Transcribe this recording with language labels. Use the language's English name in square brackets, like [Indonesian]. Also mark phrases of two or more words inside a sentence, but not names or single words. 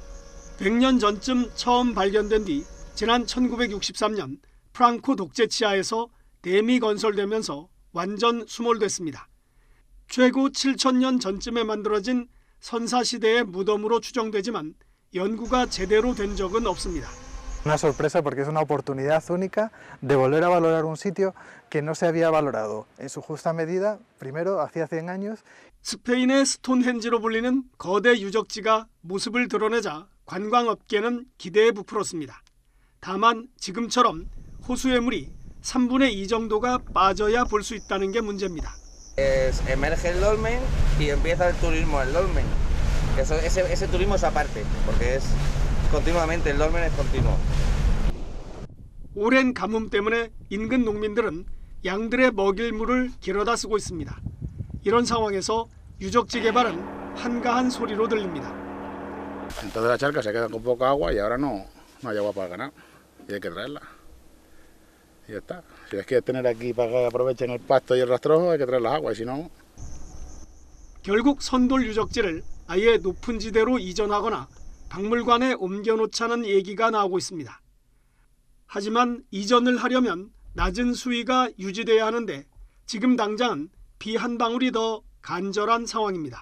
[Korean] 100년 전쯤 처음 발견된 뒤 지난 1963년 프랑코 독재치하에서 댐이 건설되면서 완전 수몰됐습니다. 최고 7,000년 전쯤에 만들어진 선사시대의 무덤으로 추정되지만 연구가 제대로 된 적은 없습니다. [Spanish] Una sorpresa porque es una oportunidad única de volver a valorar un sitio que no se había valorado en su justa medida, primero hacía 100 años. [Korean] 스페인의 스톤헨지로 불리는 거대 유적지가 모습을 드러내자 관광업계는 기대에 부풀었습니다. 다만 지금처럼 호수의 물이 3분의 2 정도가 빠져야 볼 수 있다는 게 문제입니다. [Spanish] Emerge el dolmen y empieza el turismo del dolmen. Ese turismo es aparte, porque es continuamente, el dolmen es continuo. [Korean] 오랜 가뭄 때문에 인근 농민들은 양들의 먹일 물을 길어다 쓰고 있습니다. 이런 상황에서 유적지 개발은 한가한 소리로 들립니다. [Spanish] Entonces la charca se queda con poca agua y ahora no hay agua para ganar y hay que traerla. Y ya está. Si es que tener aquí para que aprovechen el pasto y el rastrojo hay que traer las aguas y si no. [Korean] 결국 선돌 유적지를 아예 높은 지대로 이전하거나 박물관에 옮겨놓자는 얘기가 나오고 있습니다. 하지만 이전을 하려면 낮은 수위가 유지돼야 하는데 지금 당장은 비 한 방울이 더 간절한 상황입니다.